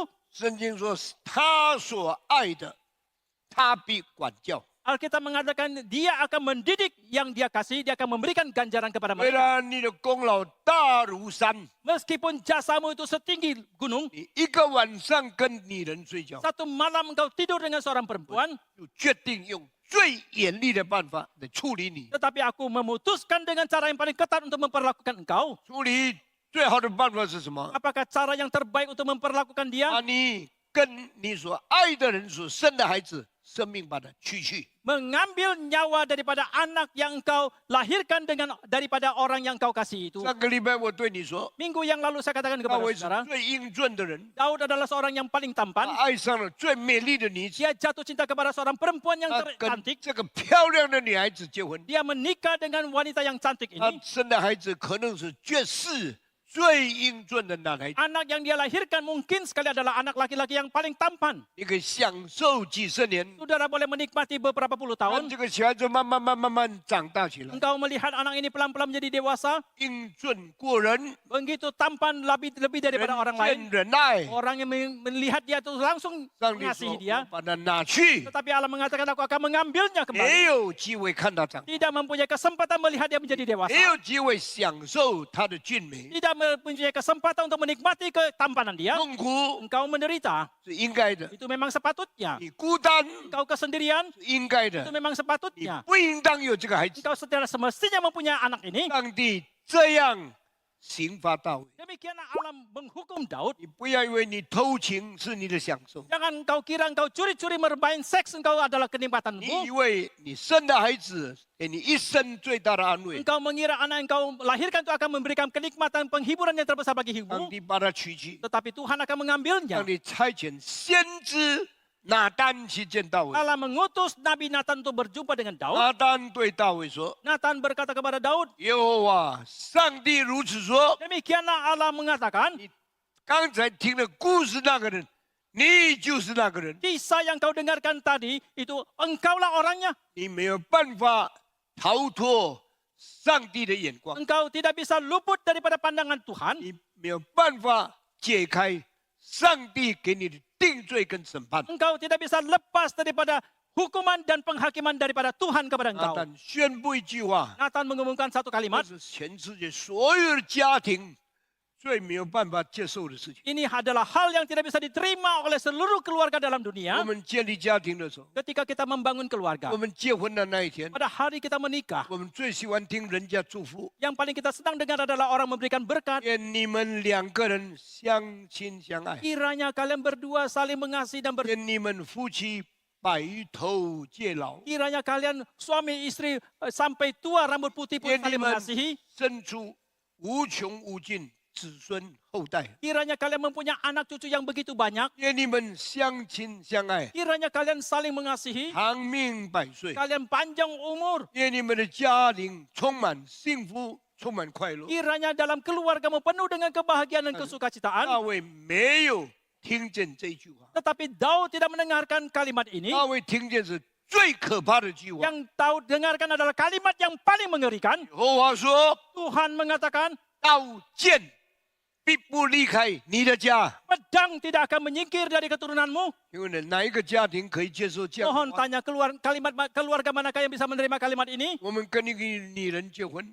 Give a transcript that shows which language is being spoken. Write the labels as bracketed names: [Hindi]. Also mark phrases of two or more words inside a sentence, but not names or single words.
[Chinese] 圣经说，他所爱的，他必管教。 [Indonesian] Alkitab mengatakan dia akan mendidik yang dia kasih, dia akan memberikan ganjaran kepada [Chinese] 虽 [Indonesian] mereka. [Chinese] 然你的功劳大如山， [Indonesian] Meskipun jasamu itu setinggi gunung, [Chinese] 你一个晚上跟女人睡觉， [Indonesian] satu malam engkau tidur dengan seorang perempuan, [Chinese] 就决定用最严厉的办法来处理你。 [Indonesian] tetapi aku memutuskan dengan cara yang paling ketat untuk memperlakukan engkau. [Chinese] 处理最好的办法是什么？ [Indonesian] Apakah cara yang terbaik untuk memperlakukan [Chinese] 把 [Indonesian] dia? [Chinese] 你跟你所爱的人所生的孩子，生命把它取去。 [Indonesian] Mengambil nyawa daripada anak yang engkau lahirkan daripada orang yang engkau kasih itu. [Chinese] 上个礼拜我对你说， [Indonesian] Minggu yang lalu saya katakan [Chinese] 大 [Indonesian] kepada [Chinese] 卫是 [Indonesian] saudara, [Chinese] 最英俊的人， [Indonesian] Daud adalah seorang yang paling [Chinese] 他 [Indonesian] tampan. [Chinese] 爱上了最美丽的女子， [Indonesian] Dia jatuh cinta kepada seorang perempuan yang [Chinese] 他跟 [Indonesian] cantik. [Chinese] 这个漂亮的女孩子结婚。 [Indonesian] Dia menikah dengan wanita yang cantik [Chinese] 他 [Indonesian] ini. [Chinese] 生的孩子可能是绝世最英俊的男孩子， [Indonesian] Anak yang dia lahirkan mungkin sekali adalah anak laki-laki yang paling tampan. [Chinese] 你可以享受几十年， [Indonesian] Saudara boleh menikmati beberapa puluh [Chinese] 让 [Indonesian] tahun. [Chinese] 这个小孩子慢慢长大起来， [Indonesian] Engkau melihat anak ini pelan-pelan menjadi dewasa. [Chinese] 英俊过人， [Indonesian] Begitu tampan lebih daripada [Chinese] 人 [Indonesian] orang lain. [Chinese] 见人爱， [Indonesian] Orang yang melihat dia itu langsung [Chinese] 上帝 [Indonesian] mengasihi [Chinese] 说 [Indonesian] dia. [Chinese] 我把他拿去， [Indonesian] Tetapi Allah mengatakan aku akan mengambilnya [Chinese] 没 [Indonesian] kembali. [Chinese] 有机会看他长大， [Indonesian] Tidak mempunyai kesempatan melihat dia menjadi [Chinese] 没 [Indonesian] dewasa. [Chinese] 有机会享受他的俊美， [Indonesian] Tidak mempunyai kesempatan untuk menikmati ketampanan dia. [Chinese] 痛苦 [Indonesian] Engkau menderita. [Chinese] 是应该的， [Indonesian] Itu memang sepatutnya. [Chinese] 你孤单 [Indonesian] Engkau kesendirian. [Chinese] 是应该 [Indonesian] Itu [Chinese] 的， [Indonesian] memang [Chinese] 你 [Indonesian] sepatutnya. [Chinese] 不应当有这个孩子。 [Indonesian] Engkau semestinya mempunyai anak ini. [Chinese] 上帝这样刑罚大卫， [Indonesian] Demikianlah Allah menghukum Daud. [Chinese] 你不要以为你偷情是你的享受， [Indonesian] Jangan engkau kira engkau curi-curi bermain seks engkau adalah [Chinese] 你以 [Indonesian] kenikmatanmu. [Chinese] 为你生的孩子给你一生最大的安慰， [Indonesian] Engkau mengira anak engkau lahirkan itu akan memberikan kenikmatan penghiburan yang terbesar bagi [Chinese] 上 [Indonesian] hidupmu. [Chinese] 帝把他取去， [Indonesian] Tetapi Tuhan akan mengambilnya. [Chinese] 上帝差遣先知拿单去见大卫， [Indonesian] Allah mengutus Nabi Nathan untuk berjumpa dengan Daud. [Chinese] 拿单对大卫说 [Indonesian] Nathan berkata kepada Daud, [Chinese] 耶和华上帝如此说， [Indonesian] demikianlah Allah mengatakan, [Chinese] 刚才听了故事那个人，你就是那个人， [Indonesian] kisah yang kau dengarkan tadi itu engkaulah orangnya. [Chinese] 你没有办法逃脱上帝的眼光， [Indonesian] Engkau tidak bisa luput daripada pandangan Tuhan. [Chinese] 你没有办法解开上帝给你的定罪跟审判。 [Indonesian] Engkau tidak bisa lepas daripada hukuman dan penghakiman daripada Tuhan kepada [Chinese] 拿 [Indonesian] engkau. [Chinese] 单宣布一句话， [Indonesian] Nathan mengumumkan satu [Chinese] 这 [Indonesian] kalimat. [Chinese] 是全世界所有的家庭最没有办法接受的事情。 [Indonesian] Ini adalah hal yang tidak bisa diterima oleh seluruh keluarga dalam [Chinese] 我 [Indonesian] dunia. [Chinese] 们建立家庭的时候， [Indonesian] Ketika kita membangun keluarga, [Chinese] 我们结婚的那一天， [Indonesian] pada hari kita menikah, [Chinese] 我们最喜欢听人家祝福， [Indonesian] yang paling kita senang dengar adalah orang memberikan berkat. [Chinese] 愿你们两个人相亲相爱， [Indonesian] Kiranya kalian berdua saling mengasihi dan [Chinese] 愿你们夫妻白头偕老， [Indonesian] kiranya kalian suami istri sampai tua rambut putih pun [Chinese] 愿你 [Indonesian] saling [Chinese] 们 [Indonesian] mengasihi. [Chinese] 生出无穷无尽子孙后代， [Indonesian] Kiranya kalian mempunyai anak cucu yang begitu banyak. [Chinese] 愿你们相亲相爱， [Indonesian] Kiranya kalian saling mengasihi. [Chinese] 长命百岁。 [Indonesian] Kalian panjang umur. [Chinese] 愿你们的家庭充满幸福，充满快乐。 [Indonesian] Kiranya dalam keluargamu penuh dengan kebahagiaan dan [Chinese] 大 [Indonesian] kesukacitaan. [Chinese] 卫没有听见这句话， [Indonesian] Tetapi Daud tidak mendengarkan kalimat ini. [Chinese] 大卫听见是最可怕的一句话。 [Indonesian] Yang Daud dengarkan adalah kalimat yang paling mengerikan. [Chinese] 耶和华说 [Indonesian] Tuhan mengatakan, [Chinese] 刀剑必不离开你的家。 [Indonesian] pedang tidak akan menyingkir dari keturunanmu. [Chinese] 因为呢，哪一个家庭可以接受这样 [Indonesian] Mohon [Chinese] 的话？ [Indonesian] tanya keluarga manakah yang bisa menerima kalimat ini? [Chinese] 我们跟一个女人结婚，